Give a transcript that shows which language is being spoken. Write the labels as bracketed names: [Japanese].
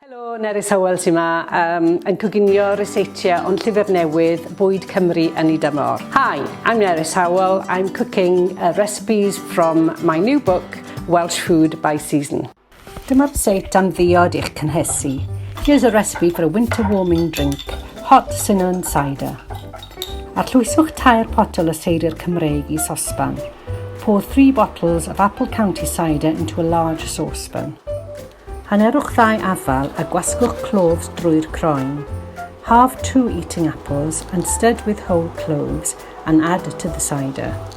[Welsh] Helo, Nerys Howell Welsh yma, yn coginio ryseitiau ond llyfr newydd, bwyd Cymru yn ei dymor. [English] Hi, I'm Nerys Howell. I'm cooking recipes from my new book, Welsh Food by Season. [Welsh] Dyma'r reseit am diod i'ch cynhesu. [English] Here's a recipe for a winter warming drink, hot sinamon cider. [Welsh] Arllwyswch 2 potel o seidr Cymreig i sosban. [English] Pour 3 bottles of Apple County cider into a large saucepan. [Welsh] Hanerwch 2 afal a gwasgwch cloves drwy'r croen. [English] Halve 2 eating apples and stud with whole cloves and add to the cider.